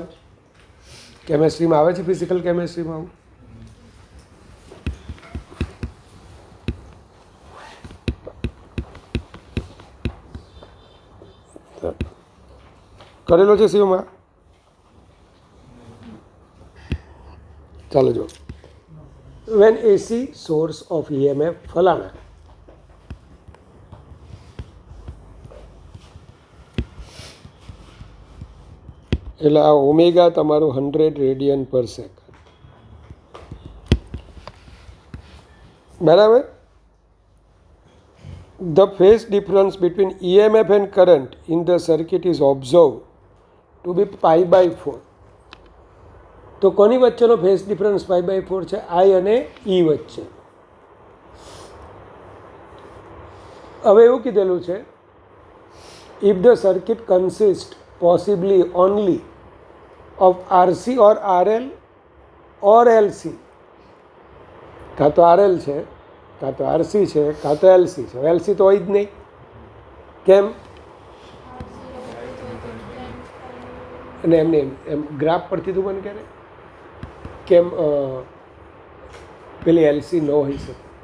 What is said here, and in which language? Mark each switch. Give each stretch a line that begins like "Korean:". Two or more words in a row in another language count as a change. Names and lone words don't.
Gujarati: કેમેસ્ટ્રીમાં આવે છે,
English: physical chemistryમાં
Gujarati: આવું? કરેલો છે શિવમાં? ચાલો જો,
English: when AC source of EMF
Gujarati: ફલાણા એટલે આ ઓમેગા તમારું 100
English: radian/second,
Gujarati: બરાબર.
English: The phase difference between EMF and current in the circuit is observed to be π/4.
Gujarati: તો કોની વચ્ચેનો
English: phase difference
Gujarati: π/4 છે? I અને E વચ્ચે. હવે એવું કીધેલું છે,
English: if the circuit consists possibly only of RC or RL or LC,
Gujarati: કાં તો RL છે, કાં તો RC છે, કાં તો LC છે. LC તો હોય જ નહીં. કેમ? અને એમને એમ ગ્રાફ પરથી તું મને કહે કેમ પેલી એલસી ન હોઈ શકે?